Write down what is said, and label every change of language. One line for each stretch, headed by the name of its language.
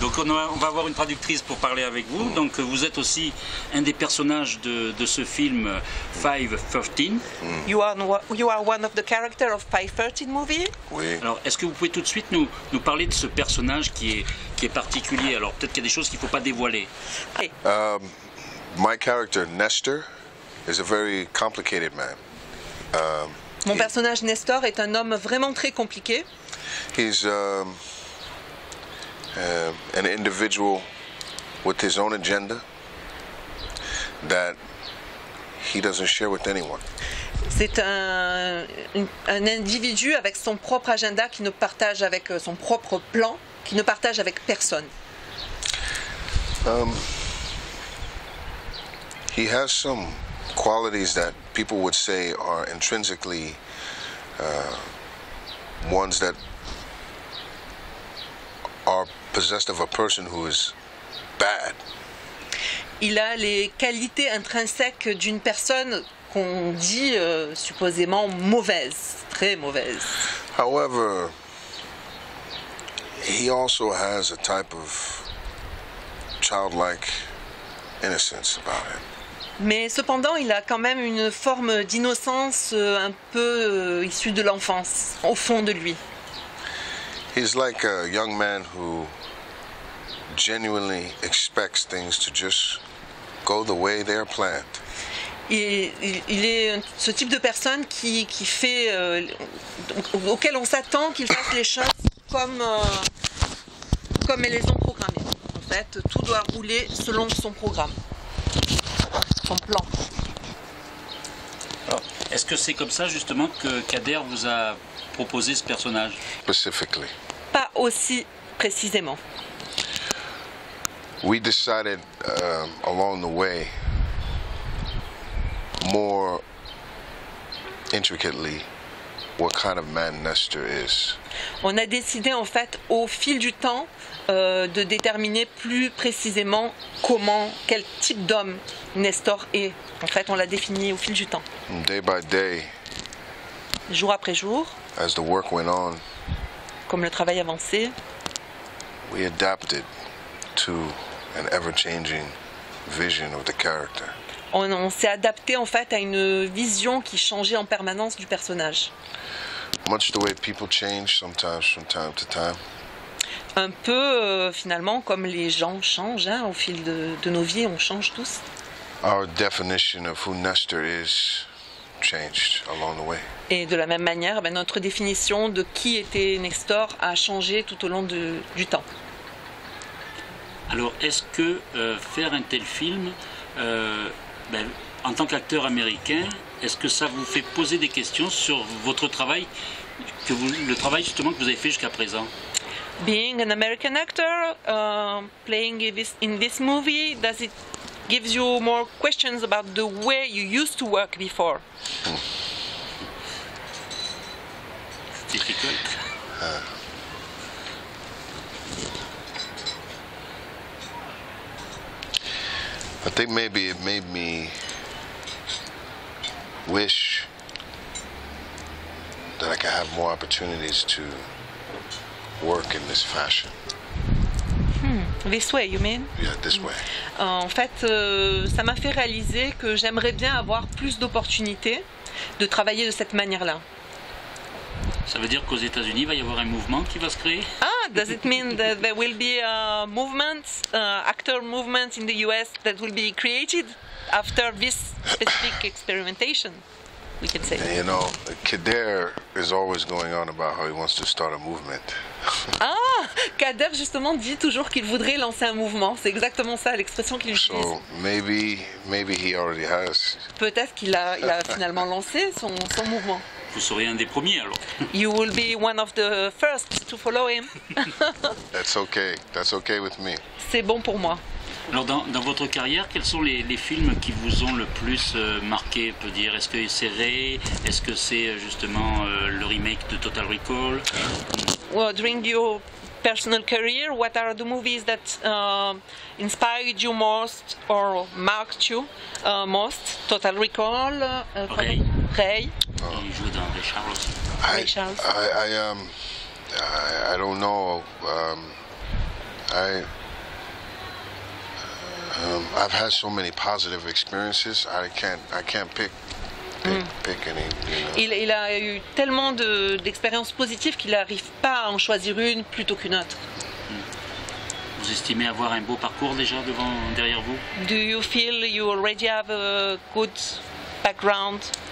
French: Donc on va avoir une traductrice pour parler avec vous. Donc vous êtes aussi un des personnages de ce film 513.
English: You are one of the characters of 513 movie.
French: Oui. Alors est-ce que vous pouvez tout de suite nous parler de ce personnage qui est particulier? Alors peut-être qu'il y a des choses qu'il ne faut pas dévoiler.
English: My character, Nestor, is a very complicated man.
French: Mon personnage Nestor est un homme vraiment très compliqué.
English: He's an individual with his own agenda that he doesn't share with anyone.
French: C'est un individu avec son propre agenda qui ne partage avec son propre plan, qui ne partage avec personne.
English: He has some qualities that people would say are intrinsically ones that are possessed of a person who is bad.
French: Il a les qualités intrinsèques d'une personne qu'on dit supposément mauvaise, très mauvaise.
English: However, he also has a type of childlike innocence about him.
French: Mais cependant, il a quand même une forme d'innocence un peu issue de l'enfance, au fond de lui.
English: He's like a young man who genuinely expects things to just go the way they're planned.
French: Il est ce type de personne qui fait, auquel on s'attend qu'il fasse les choses comme elles les ont programmées. En fait, tout doit rouler selon son programme. Son plan. Est-ce que c'est comme ça justement que Kader vous a proposé ce personnage?
English: Specifically,
French: Pas aussi précisément.
English: we decided along the way more intricately what kind of man Nestor is.
French: On a décidé en fait au fil du temps de déterminer plus précisément quel type d'homme Nestor est. En fait, on l'a défini au fil du temps.
English: And day by day,
French: Jour après jour,
English: as the work went on,
French: comme le travail avançait,
English: we adapted to an ever-changing vision of the character.
French: on s'est adapté en fait à une vision qui changeait en permanence du personnage.
English: Much the way people change sometimes from time to time.
French: Un peu finalement comme les gens changent, hein, au fil de nos vies, on change tous.
English: Our definition of who Nestor is changed along the way.
French: Et de la même manière, notre définition de qui était Nestor a changé tout au long du temps. Alors est-ce que faire un tel film, en tant qu'acteur américain, est-ce que ça vous fait poser des questions sur votre travail, le travail justement que vous avez fait jusqu'à présent?
English: Being an American actor, playing in this movie, does it give you more questions about the way you used to work before? Difficult. I think maybe it made me wish that I could have more opportunities to work in this fashion. This way, you mean? Yeah, this way.
French: En fait, ça m'a fait réaliser que j'aimerais bien avoir plus d'opportunités de travailler de cette manière-là. Ça veut dire qu'aux États-Unis, il va y avoir un mouvement qui va se créer?
English: Does it mean that there will be a movement, actor movement in the US that will be created after this specific experimentation, we can say? And, you know, Kader is always going on about how he wants to start a movement.
French: Kader justement dit toujours qu'il voudrait lancer un mouvement. C'est exactement ça l'expression qu'il utilise.
English: So maybe he already has.
French: Peut-être qu'il a finalement lancé son mouvement. Vous serez un des premiers alors.
English: You will be one of the first to follow him. That's okay. That's okay with me.
French: C'est bon pour moi. Alors dans votre carrière, quels sont les films qui vous ont le plus marqué, on peut dire? Est-ce que c'est Ray? Est-ce que c'est justement le remake de Total Recall?
English: Well, during your personal career, what are the movies that inspired you most or marked you most? Total Recall, Ray. Ray.
French: Il jouait dans Ray Charles aussi. Ray Charles.
English: I don't know. I've had so many positive experiences. I can't pick any. You know.
French: Il a eu tellement d'expériences positives qu'il n'arrive pas à en choisir une plutôt qu'une autre. Vous estimez avoir un beau parcours déjà derrière vous?
English: Do you feel you already have a good background?